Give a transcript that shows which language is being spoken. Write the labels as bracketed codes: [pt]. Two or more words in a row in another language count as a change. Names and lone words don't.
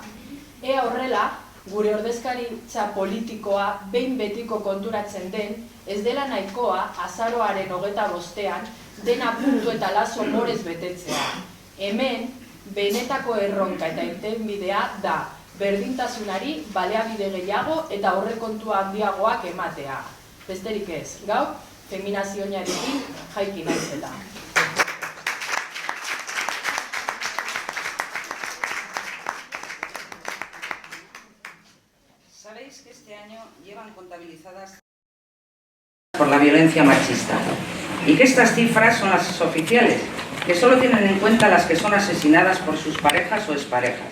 [eu] Ea horrela, gure ordezkaritza politikoa behin betiko konturatzen den, ez dela nahikoa azaroaren 25ean dena puntu eta lazo morez betetzea. Hemen, benetako erronka eta irtenbidea da berdintasunari baliabide gehiago eta aurrekontua handiagoak ematea. Besterik ez, gaur, feminazioinarekin jaiki naizela. [es] Sabéis que este año llevan contabilizadas por la violencia machista y que estas cifras son las oficiales, que solo tienen en cuenta las que son asesinadas por sus parejas o exparejas.